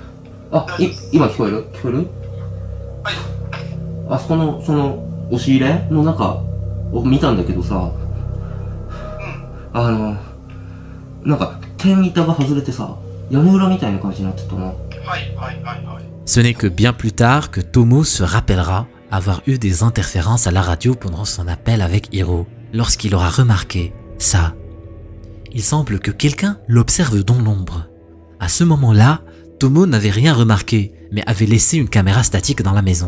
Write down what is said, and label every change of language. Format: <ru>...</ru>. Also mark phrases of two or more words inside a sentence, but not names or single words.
<ja>あ、今聞こえる？聞こえる？はい。あそこのその押し入れの中を見たんだけどさ、なんか天板が外れてさ、屋根裏みたいな感じになってたな。はいはいはいはい。</ja> <fr>Ce n'est que bien plus tard que Tomo se rappellera avoir eu des interférences à la radio pendant son appel avec Hiro, lorsqu'il aura remarqué ça. Il semble que quelqu'un l'observe dans l'ombre. À ce moment-là, Tomo n'avait rien remarqué, mais avait laissé une caméra statique dans la maison.</fr>